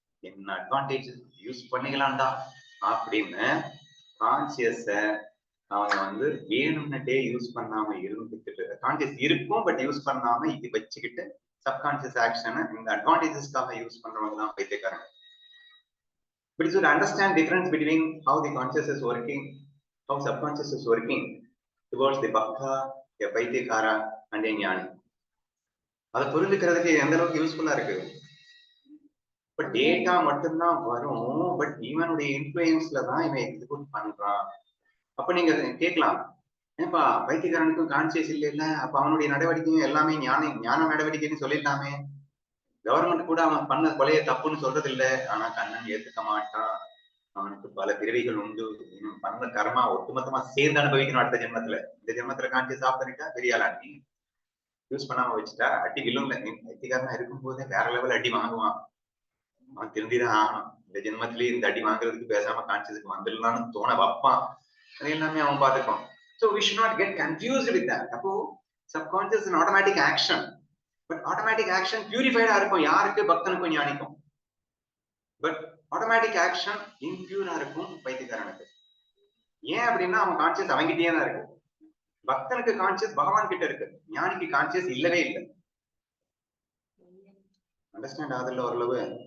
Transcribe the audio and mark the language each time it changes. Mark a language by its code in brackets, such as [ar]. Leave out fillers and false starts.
[ta] என்ன advantage, use பண்ணிக்கலாம்டா அப்படின்னு கான்சியஸ அவங்க வேணும்னுட்டே யூஸ் பண்ணாம இருந்துக்கிட்டு, கான்சியஸ் இருக்கும் பட் யூஸ் பண்ணாம இது வச்சுக்கிட்டு சப்கான்சியஸ் ஆக்ஷனை இந்த அட்வான்டேஜஸ்க்காக யூஸ் பண்றவங்க தான் பைத்தியக்காரங்க. [en] But you should understand difference between how the conscious is working, how subconscious is working towards the bhakta, a பைத்தியக்காரா and a ஞானி. [ta] அதை புரிஞ்சுக்கிறதுக்கு எந்த அளவுக்கு யூஸ்ஃபுல்லா இருக்கு. பட் டேட்டா மட்டும்தான் வரும், பட் இவனுடைய இன்ஃபுளுயன்ஸ்ல தான் இவன் எக்ஸிக்யூட் பண்றான். அப்ப நீங்க கேட்கலாம், ஏப்பா பைத்தியக்காரனுக்கும் கான்சியஸ் இல்ல, அப்ப அவனுடைய நடவடிக்கையும் எல்லாமே ஞான நடவடிக்கைன்னு சொல்லிடலாமே. கவர்மெண்ட் கூட அவன் பண்ண கொலையை தப்புன்னு சொல்றது இல்லை, ஆனா கண்ணன் ஏத்துக்க மாட்டான். அவனுக்கு பல பிறவிகள் உண்டு, பண்ண கர்மா ஒட்டுமொத்தமா சேர்ந்து அனுபவிக்கணும் அடுத்த ஜென்மத்துல. இந்த ஜென்மத்துல கான்சியஸ் ஆஃப் பண்ணிட்டா பெரியாளா, நீ யூஸ் பண்ணாம வச்சுட்டா அடி விழும். பைத்தியக்காரனா இருக்கும் போதே வேற லெவல் அடி வாங்குவான். அவன் திருந்திதான் ஆகணும். இந்த ஜென்மத்திலேயே இந்த அடி வாங்குறதுக்கு பேசாம கான்சியஸுக்கு வந்துடலாம்னு தோண வைப்பான். அது எல்லாமே அவன் பார்த்துப்பான். [en] So we should not get confused with that. அப்போ subconscious is an automatic action. But automatic action purified [ta] இருக்கும் யாருக்கு? பக்தனுக்கும் ஞானிக்கும். பட் ஆட்டோமேட்டிக் ஆக்ஷன் இம்பியூரா இருக்கும் பைத்தியக்காரனுக்கு. ஏன் அப்படின்னா அவன் கான்சியஸ் அவங்கிட்டே தான் இருக்கு. பக்தனுக்கு கான்சியஸ் பகவான் கிட்ட இருக்கு, ஞானிக்கு கான்சியஸ் இல்லவே இல்லை. அண்டர்ஸ்டாண்ட் ஆகுதுல்ல ஓரளவு?